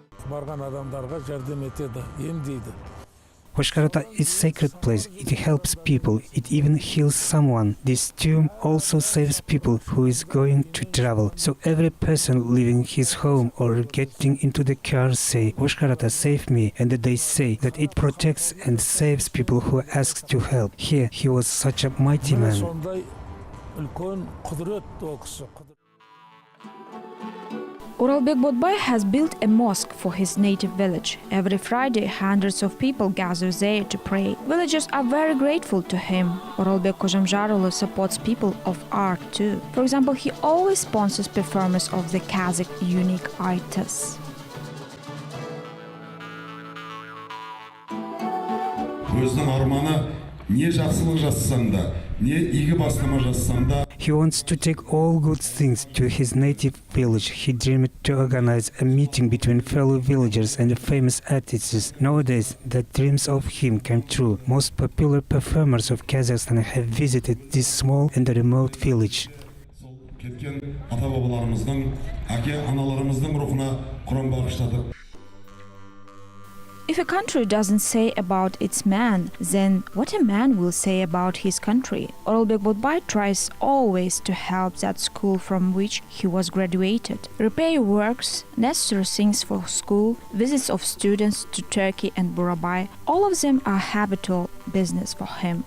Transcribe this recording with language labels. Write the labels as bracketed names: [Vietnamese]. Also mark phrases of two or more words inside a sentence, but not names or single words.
[Kazakh] барган адамдарга жардам этеді, эмдейді. [English] Koshkar Ata is a sacred place. It helps people. It even heals someone. This tomb also saves people who is going to travel. So every person leaving his home or getting into the car say, Koshkar Ata, save me. And they say that it protects and saves people who ask to help. Here, he was such a mighty man. [Kazakh] Сондай үлкен құдірет ол кісі. [English] Oralbek Botbay has built a mosque for his native village. Every Friday, hundreds of people gather there to pray. Villagers are very grateful to him. Oralbek Kojamjaroglu supports people of art too. For example, he always sponsors performers of the Kazakh unique artists. [Kazakh] Өзінің арманы не жақсылық жасасаң да, не игі бастама жасасаң да. [English] He wants to take all good things to his native village. He dreamed to organize a meeting between fellow villagers and famous artists. Nowadays, the dreams of him come true. Most popular performers of Kazakhstan have visited this small and remote village. [Kazakh] Кеткен ата-бабаларымыздың, әке-аналарымыздың рухына құран бағыштадық. [English] If a country doesn't say about its man, then what a man will say about his country? Oralbek Botbay tries always to help that school from which he was graduated. Repair works, necessary things for school, visits of students to Turkey and Burabay, all of them are habitual business for him.